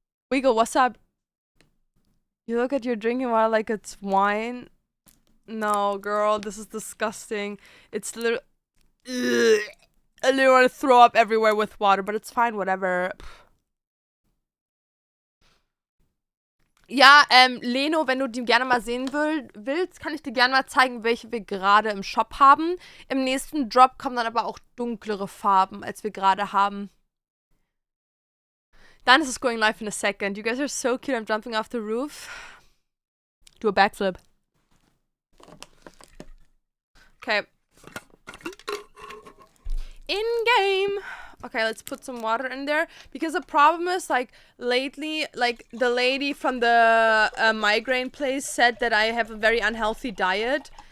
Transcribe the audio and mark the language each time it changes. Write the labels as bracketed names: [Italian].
[English] Wiggle, what's up? You look at your drinking water like it's wine. No, girl, this is disgusting. It's literally... I literally want to throw up everywhere with water, but it's fine, whatever. [German] Ja, Leno, wenn du die gerne mal sehen willst, kann ich dir gerne mal zeigen, welche wir gerade im Shop haben. Im nächsten Drop kommen dann aber auch dunklere Farben, als wir gerade haben. [English] Dennis is going live in a second. You guys are so cute. I'm jumping off the roof. Do a backflip. Okay. In-game. Okay, let's put some water in there. Because the problem is, like, lately, like, the lady from the migraine place said that I have a very unhealthy diet.